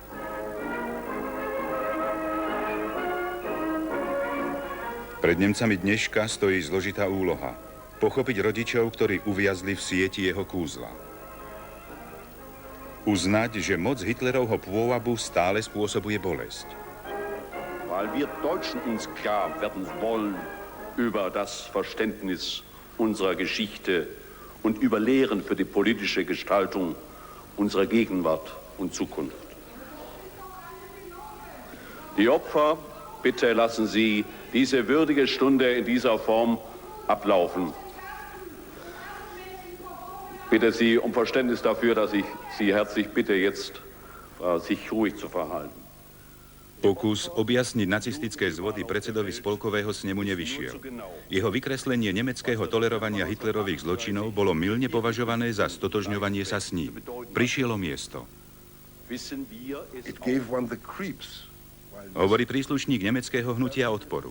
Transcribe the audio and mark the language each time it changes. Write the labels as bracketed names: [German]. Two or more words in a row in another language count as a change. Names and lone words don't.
[Slovak] Pred Nemcami dneška stojí zložitá úloha. Pochopiť rodičov, ktorí uviazli v sieti jeho kúzla. Uznať, že moc Hitlerovho pôvabu stále spôsobuje bolesť. [German] Weil wir Deutschen uns klar werden wollen über das Verständnis unserer Geschichte und über Lehren für die politische Gestaltung unserer Gegenwart und Zukunft. Die Opfer, bitte lassen Sie diese würdige Stunde in dieser Form ablaufen. Bitte Sie um Verständnis dafür, dass ich Sie herzlich bitte, jetzt sich ruhig zu verhalten. [Slovak] Pokus objasniť nacistické zvody predsedovi spolkového snemu nevyšiel. Jeho vykreslenie nemeckého tolerovania Hitlerových zločinov bolo mylne považované za stotožňovanie sa s ním. Prišielo miesto. Hovorí príslušník nemeckého hnutia odporu.